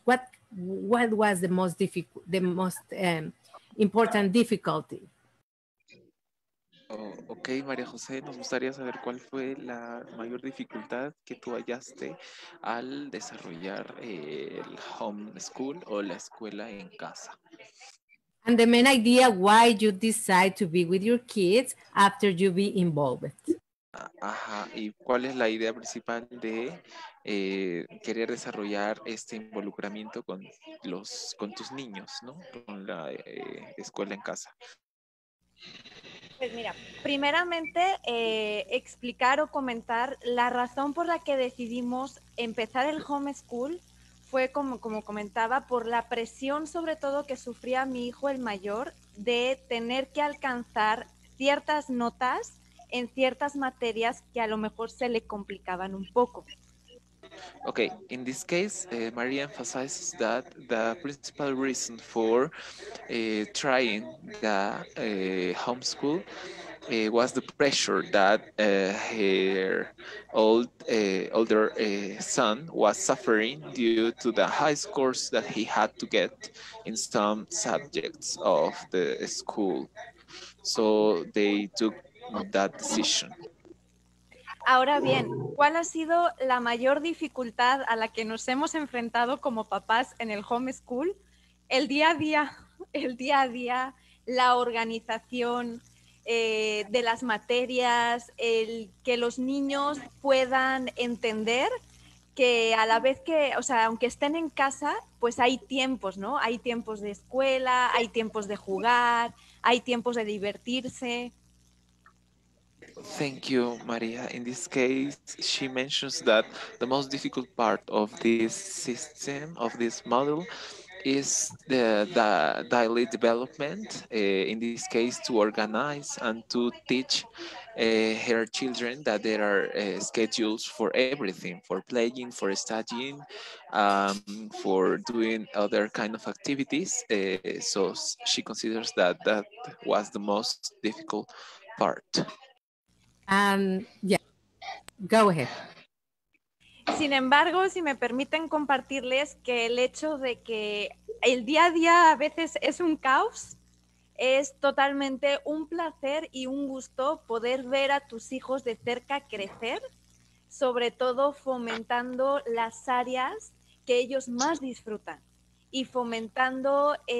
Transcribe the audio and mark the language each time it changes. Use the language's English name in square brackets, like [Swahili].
[English] What was the most difficult, the most important difficulty? [Spanish] Oh, ok, María José, nos gustaría saber cuál fue la mayor dificultad que tú hallaste al desarrollar el homeschool o la escuela en casa. [English] And the main idea why you decide to be with your kids after you be involved. [Spanish] Ajá, ¿y cuál es la idea principal de querer desarrollar este involucramiento con tus niños, ¿no? Con la escuela en casa? Pues mira, primeramente explicar o comentar la razón por la que decidimos empezar el homeschool fue como comentaba, por la presión sobre todo que sufría mi hijo el mayor de tener que alcanzar ciertas notas en ciertas materias que a lo mejor se le complicaban un poco. [English] Okay, in this case, Maria emphasizes that the principal reason for trying the homeschool was the pressure that her older son was suffering due to the high scores that he had to get in some subjects of the school. So they took that decision. [Spanish] Ahora bien, ¿cuál ha sido la mayor dificultad a la que nos hemos enfrentado como papás en el homeschool? El día a día, la organización de las materias, el que los niños puedan entender que a la vez que, o sea, aunque estén en casa, pues hay tiempos, ¿no? Hay tiempos de escuela, hay tiempos de jugar, hay tiempos de divertirse. [English] Thank you, Maria. In this case, she mentions that the most difficult part of this system, of this model, is the daily development, in this case, to organize and to teach her children that there are schedules for everything, for playing, for studying, for doing other kind of activities. So she considers that that was the most difficult part. Yeah, go ahead. [Spanish] Sin embargo, si me permiten compartirles que el hecho de que el día a día a veces es un caos, es totalmente un placer y un gusto poder ver a tus hijos de cerca crecer, sobre todo fomentando las áreas que ellos más disfrutan y fomentando